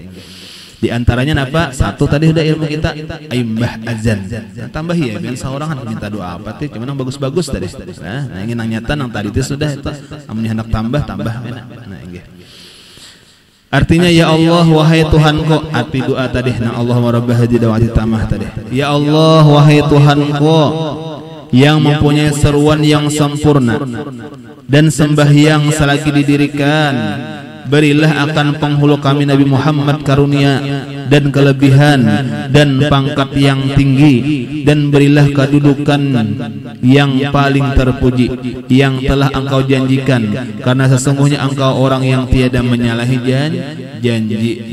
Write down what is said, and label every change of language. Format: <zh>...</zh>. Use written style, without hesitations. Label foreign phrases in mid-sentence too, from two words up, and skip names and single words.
<bjn>Di antaranya apa? Satu tadi udah ilmu kita imbah azan. Nah, tambah ya biar seorang kan minta doa apa tuh? Cuman yang bagus-bagus tadi. Nah, ingin nang nyata nang tadi itu sudah itu. Amun hendak tambah enak. Nah, inggih. Artinya ya Allah wahai Tuhanku, arti doa tadi na</bjn> <ar>اللهم رب هذه الدعوة التامة</ar> <bjn>tadi. Ya Allah wahai Tuhanku yang mempunyai seruan yang sempurna dan sembahyang selagi didirikan, berilah akan penghulu kami Nabi Muhammad karunia dan kelebihan dan pangkat yang tinggi, dan berilah kedudukan yang paling terpuji yang telah engkau janjikan, karena sesungguhnya engkau orang yang tiada menyalahi janji.</bjn>